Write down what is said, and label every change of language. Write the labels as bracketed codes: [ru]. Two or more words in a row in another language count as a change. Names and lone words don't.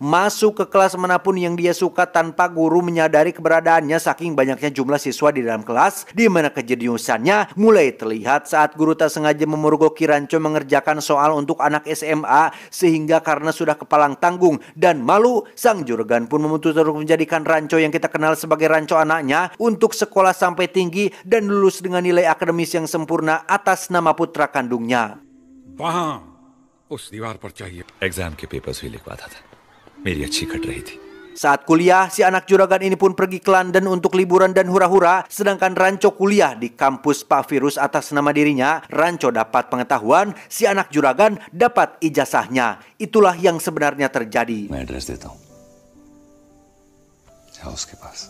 [id] masuk ke kelas manapun yang dia suka tanpa guru menyadari keberadaannya saking banyaknya jumlah siswa di dalam kelas, di mana kejeniusannya mulai terlihat saat guru tak sengaja memergoki Rancho mengerjakan soal untuk anak SMA, sehingga karena sudah kepalang tanggung dan malu, sang juragan pun memutuskan untuk menjadikan Rancho yang kita kenal sebagai Rancho anaknya untuk sekolah sampai tinggi dan lulus dengan nilai akademis yang sempurna atas nama putra kandungnya. [hi] वहाँ उस दीवार पर चाहिए एग्जाम के पेपर्स भी लिखवाता था मेरी अच्छी कट रही थी. [id] Saat kuliah, si anak juragan ini pun pergi ke London untuk liburan dan hura-hura. Sedangkan Rancho kuliah di kampus Pak Virus atas nama dirinya. Rancho dapat pengetahuan, si anak juragan dapat ijazahnya. Itulah yang sebenarnya terjadi.